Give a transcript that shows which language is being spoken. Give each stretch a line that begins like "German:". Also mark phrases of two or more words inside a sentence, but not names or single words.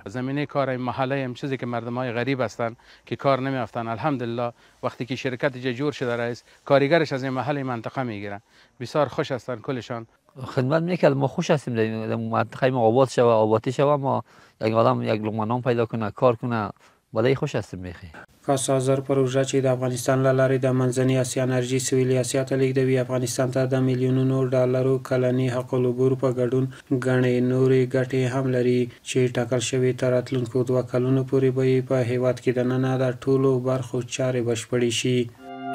Persian: زمینه کار محله هم چیزی که مردمای غریب هستن که کار نمیافتن، الحمدلله وقتی که شرکت جور شده رئیس کارگرش از این محله منطقه میگیرن، بسیار خوش هستن کلشان. خدمت میکرد. ما خوش هستیم در منطقه ما آباد شوه، آبادی شوه، ما یک آدم یک لقمه نان پیدا کنه، کار کنه، بلای خوش هستیم میخی.
Pashto: کاسا زر پروژه چې د افغانستان له لارې د منځنۍ اسیا انرژي سویلي اسیا ته لیږدوي، افغانستان ته د میلیونونو ډالرو کلني حق العبور په ګډون ګڼې نورې ګټې هم لري چې ټاکل شوي تر راتلونکو 2 کلونو پورې به یې په هیواد کې دننه د ټولو برخو چارې بشپړې شي.